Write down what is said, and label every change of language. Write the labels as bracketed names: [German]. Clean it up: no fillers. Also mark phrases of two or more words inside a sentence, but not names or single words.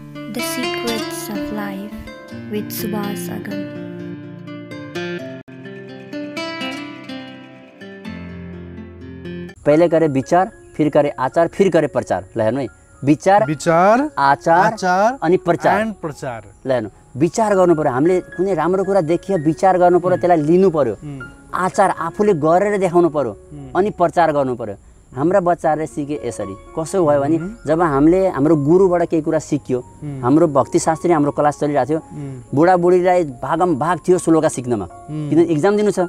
[English] The Secrets of Life with Subhas Agam. [Hindi] पहले करे विचार, फिर करे आचार, फिर करे प्रचार। [Nepali] ल हेर्नु है, विचार आचार अनि प्रचार ल हेर्नु। विचार गर्नु पर्यो, हामीले कुनै राम्रो कुरा देखियो विचार गर्नु पर्यो, त्यसलाई लिनु पर्यो। आचार आफूले गरेर देखाउनु पर्यो अनि प्रचार गर्नु पर्यो। हाम्रा बच्चाहरूले सिके यसरी कसो भयो भने जब हामीले हाम्रो गुरुबाट केही कुरा सिक्यो, हाम्रो भक्ति शास्त्री हाम्रो क्लास चलिरहेको थियो, बुढाबुढीलाई भागम भाग थियो श्लोका सिक्नमा, किन इक्जाम दिनु छ।